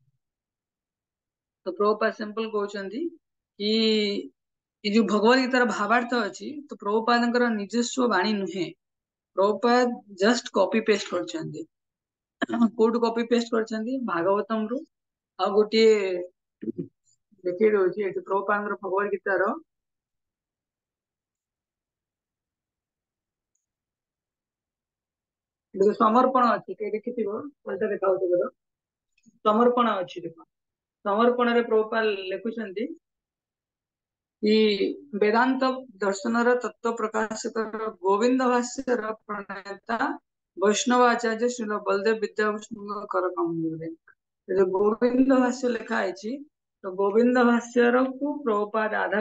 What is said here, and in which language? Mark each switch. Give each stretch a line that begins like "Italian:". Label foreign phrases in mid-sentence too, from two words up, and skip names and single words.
Odia: ତ ପ୍ରଭୁପାଦ ସିମ୍ପଲ କହୁଛନ୍ତି କି ଏ ଯୋଉ ଭଗବତ ଗୀତାର ଭାବାର୍ଥ ଅଛି ତ ପ୍ରଭୁପାଦଙ୍କର ନିଜସ୍ୱ ବାଣୀ ନୁହେଁ ପ୍ରଭୁପାଦ
English: just copy paste
Odia: କରିଛନ୍ତି କୋଉଠୁ
English: copy paste
Odia: କରିଛନ୍ତି ଭାଗବତମ ରୁ ଆଉ ଗୋଟିଏ ଦେଖେଇ ଦଉଛି ଏଠି ପ୍ରଭୁପାଦଙ୍କର ଭଗବତ ଗୀତାର ଦେଖ ସମର୍ପଣ ଅଛି କିଏ ଦେଖିଥିବ କୋଉଟା ଦେଖାଉଛି ଦେଖ ସମର୍ପଣ ଅଛି ଦେଖ ସମର୍ପଣରେ ପ୍ରଭୁପାଦ ଲେଖୁଛନ୍ତି କି ବେଦାନ୍ତ ଦର୍ଶନ ତତ୍ତ୍ୱ ପ୍ରକାଶକ ଗୋବିନ୍ଦ ଭାଷ୍ୟର ପ୍ରଣେତା ବୈଷ୍ଣବାଚାର୍ଯ୍ୟ ଶ୍ରୀଲ ବଳଦେବ ବିଦ୍ୟାଭୂଷଣ କର କମଳେ
Hindi: जो गोविंद भाष्य लिखा है तो गोविंद भाष्यर को प्रभुपाद आधार